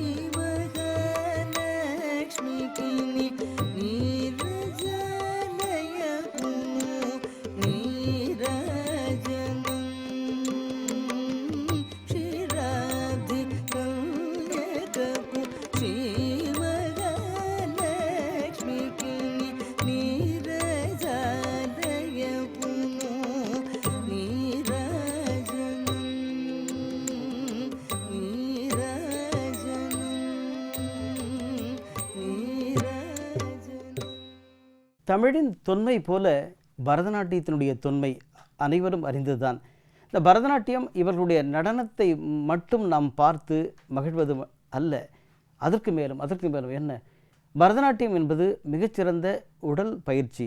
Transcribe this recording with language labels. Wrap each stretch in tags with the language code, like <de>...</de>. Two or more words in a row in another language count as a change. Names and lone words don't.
<te>మహాలక్ష్మికి నీరజాలయకు నీరాజనం శ్రీరాధికన్యకపు శ్రీ మహాలక్ష్మికి నీరజాలయకు నీరాజనం</te> <ta>தமிழின் தொன்மை போல பரதநாட்டியத்தினுடைய தொன்மை அனைவரும் அறிந்ததுதான். இந்த பரதநாட்டியம் இவர்களுடைய நடனத்தை மட்டும் நாம் பார்த்து மகிழ்வது அல்ல, அதற்கு மேலும் என்ன, பரதநாட்டியம் என்பது மிகச்சிறந்த உடல் பயிற்சி.</ta>